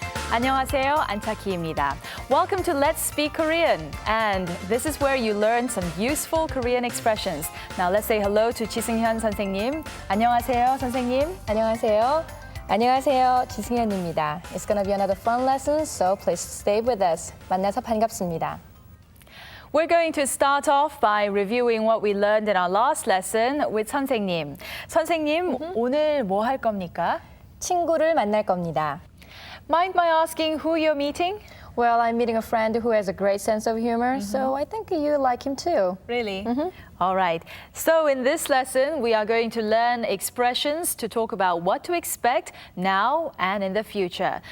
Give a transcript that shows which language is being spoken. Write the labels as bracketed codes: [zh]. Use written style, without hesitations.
[ko] 안녕하세요, 안차키입니다. [en] Welcome to Let's Speak Korean. And this is where you learn some useful Korean expressions. Now let's say hello to 지승현 선생님. [ko] 안녕하세요, 선생님. 안녕하세요. 안녕하세요. 지승현입니다. [en] It's gonna be another fun lesson, so please stay with us. [ko] 만나서 반갑습니다. [en] We're going to start off by reviewing what we learned in our last lesson with 선생님. [ko] 선생님, 오늘 뭐 할 겁니까? 친구를 만날 겁니다. [en] Mind my asking who you're meeting? Well, I'm meeting a friend who has a great sense of humor, so I think you like him too. Really? All right. So in this lesson, we are going to learn expressions to talk about what to expect now and in the future.